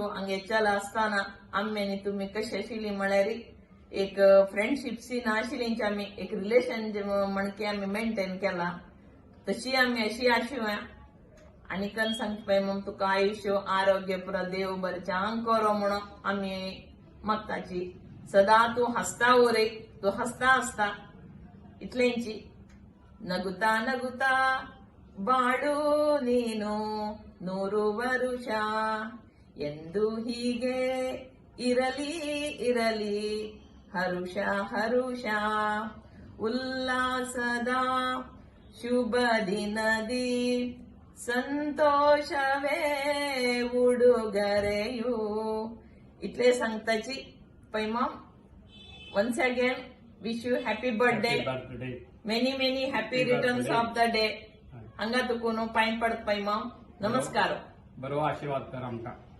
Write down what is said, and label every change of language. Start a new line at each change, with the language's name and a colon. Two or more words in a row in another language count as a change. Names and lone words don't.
Konkani: हांगे चला आसतना आम्यानी तुम्ही कशी आशिल्ली म्हळ्यार एक फ्रेंडशिप सी नाशिल्लींची आमी एक रिलेशन म्हणके आमी मेंटेन केला. तशी आमी अशी आशिवया. आणि कन सांगता पळय मग तुका आयुष्य आरोग्य पुरा देव बरें छान करो म्हणून आमी मागताची. सदा तू हसता उरय, तू हसता आसता इतलेंची.
Kannada: ನಗುತ್ತಾ ನಗುತ್ತಾ ಬಾಳು ನೀನು 100 ವರುಷ ಎಂದು ಹೀಗೆ ಇರಲಿ ಇರಲಿ ಹರುಷ ಹರುಷ ಉಲ್ಲಾಸದ ಶುಭ ದಿನದಿ ಸಂತೋಷವೇ ಉಡುಗೊರೆಯು.
Konkani: इतले सांगताची पैमा.
English: once again wish you happy birthday. many many happy returns of the day.
Konkani: हांगा तुका न्हू पांय पडत पैमा. नमस्कार. बरो आशीर्वाद कर आमकां.